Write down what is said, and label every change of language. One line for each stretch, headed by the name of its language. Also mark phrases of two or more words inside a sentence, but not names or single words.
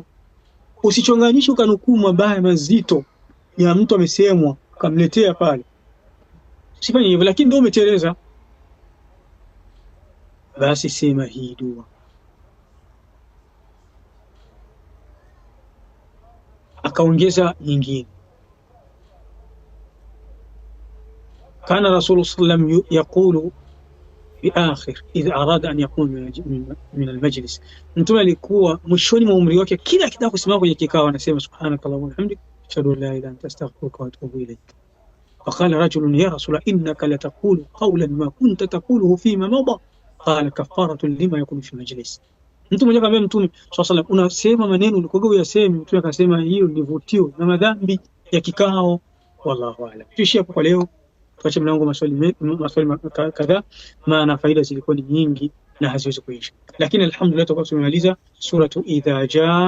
Swahili: Usichonganishe ukanukuu mabaya mazito ya mtu amesemwa ukamletea pale, usifanye hivyo, lakini ndio umetereza. Basi sema hii dua. Akaongeza nyingine,
Arabic: كان رسول الله صلى الله عليه وسلم يقول في آخر إذا أراد أن يكون من المجلس,
Swahili: mtume alikuwa mwishoni mwa umri wake kila akitaka kusimama kwenye kikao anasema
Arabic: سبحانك اللهم وبحمدك أشهد أن لا إله إلا أنت أستغفرك وأتوب إليك. فقال رجل يا رسول الله إنك لتقول قولا ما كنت تقوله فيما مضى قال كفارة لما يكون في المجلس.
Swahili: Mtu mmoja akamwambia Mtume
Arabic: صلى الله عليه وسلم,
Swahili: unasema maneno ulikoga uyaseme. Mtume akasema hiyo ni vutio na madhambi ya kikao.
Arabic: والله أعلم.
Swahili: Tuishie hapo kwa leo, tuache mlango maswali kadhaa, maana faida zilikuwa ni nyingi na haziwezi kuisha, lakini alhamdulillah tutakuwa tumemaliza suratu idha jaa.